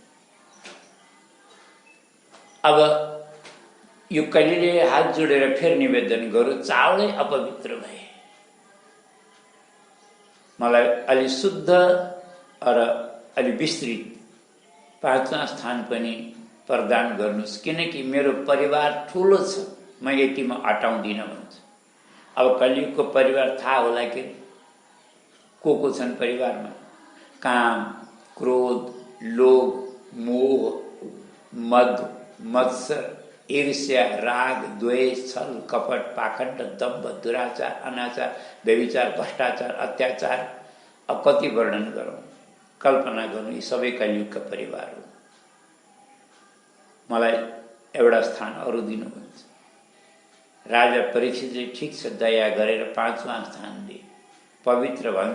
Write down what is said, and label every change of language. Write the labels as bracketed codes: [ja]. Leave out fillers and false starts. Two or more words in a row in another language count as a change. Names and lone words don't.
[ne] अब यो कलिले हात जोडेर फेरि निवेदन गरौँ, चावलै अपवित्र भए, मलाई अलि शुद्ध र अलि विस्तृत पाँचौं स्थान पनि प्रदान गर्नुहोस्, किनकि मेरो परिवार ठुलो छ, म यतिमा अटाउँदिनँ भन्छ। अब कलियुगको परिवार थाहा होला कि को छन् परिवारमा? काम, क्रोध, लोभ, मोह, मद, मत्सर, ईर्ष्या, राग, द्वेष, छल, कपट, पाखण्ड, दम्भ, दुराचार, अनाचार, व्यभिचार, भ्रष्टाचार, अत्याचार। अब कति वर्णन गरौँ, कल्पना गर्नु, यी सबै कलियुगका परिवार हो। मलाई एउटा स्थान अरू दिनु भन्छ। राजा परीक्षितले ठिक छ दया गरेर पाँचौं स्थान दिए, पवित्र भन्छ।